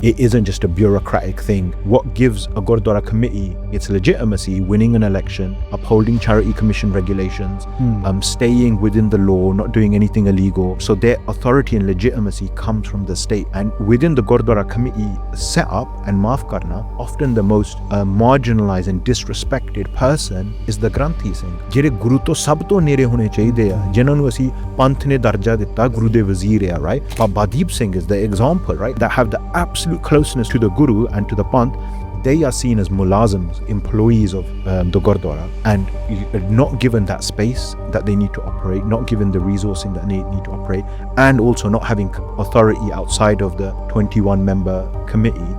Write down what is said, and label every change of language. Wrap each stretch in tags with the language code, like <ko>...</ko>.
<en>It isn't just a bureaucratic thing. What gives a Gurdwara Committee its legitimacy, winning an election, upholding charity commission regulations, staying within the law, not doing anything illegal. So their authority and legitimacy comes from the state. And within the Gurdwara Committee setup and</en> <pa>maaf karna,</pa> <en>often the most marginalized and disrespected person is the Granthi Singh.</en> <pa>ਜਿਹੜੇ ਗੁਰੂ ਤੋਂ ਸਭ ਤੋਂ ਨੇੜੇ ਹੋਣੇ ਚਾਹੀਦੇ ਆ, ਜਿਨ੍ਹਾਂ ਨੂੰ ਅਸੀਂ ਪੰਥ ਨੇ ਦਰਜਾ ਦਿੱਤਾ, ਗੁਰੂ ਦੇ ਵਜ਼ੀਰ ਆ, right?</pa> <en>Baba Deep Singh is the example, right? That have the absolute closeness to the Guru and to the Panth. They are seen as mulazams, employees of the Gurdwara, and not given that space that they need to operate, not given the resourcing that they need to operate, and also not having authority outside of the 21-member committee.</en>